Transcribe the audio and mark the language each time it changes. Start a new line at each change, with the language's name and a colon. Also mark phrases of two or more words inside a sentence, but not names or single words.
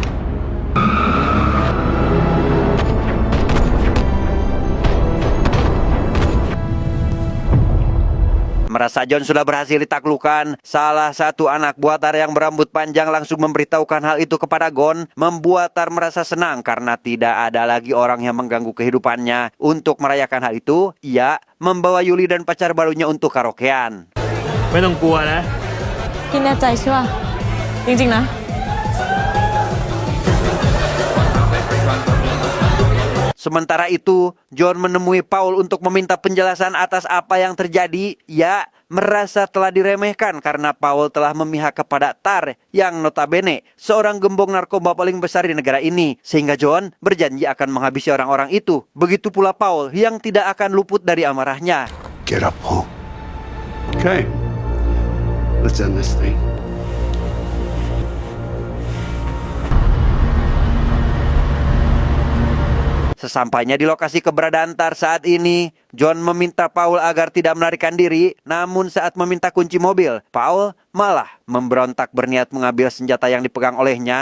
Indonesian: Merasa John sudah berhasil ditaklukkan, salah satu anak buah Tar yang berambut panjang langsung memberitahukan hal itu kepada Gon, membuat Tar merasa senang karena tidak ada lagi orang yang mengganggu kehidupannya. Untuk merayakan hal itu, ia membawa Yuli dan pacar barunya untuk karaokean.
Thai: ไม่ต้องกลัวนะ พี่แน่ใจใช่ป่ะจริงๆนะ
Indonesian: Sementara itu, John menemui Paul untuk meminta penjelasan atas apa yang terjadi. Ia merasa telah diremehkan karena Paul telah memihak kepada Tar yang notabene seorang gembong narkoba paling besar di negara ini. Sehingga John berjanji akan menghabisi orang-orang itu. Begitu pula Paul yang tidak akan luput dari amarahnya.
English: Get up, Paul. Okay. Let's end this thing.
Indonesian: Sesampainya di lokasi keberadaan Tar saat ini, John meminta Paul agar tidak melarikan diri. Namun saat meminta kunci mobil, Paul malah memberontak berniat mengambil senjata yang dipegang olehnya.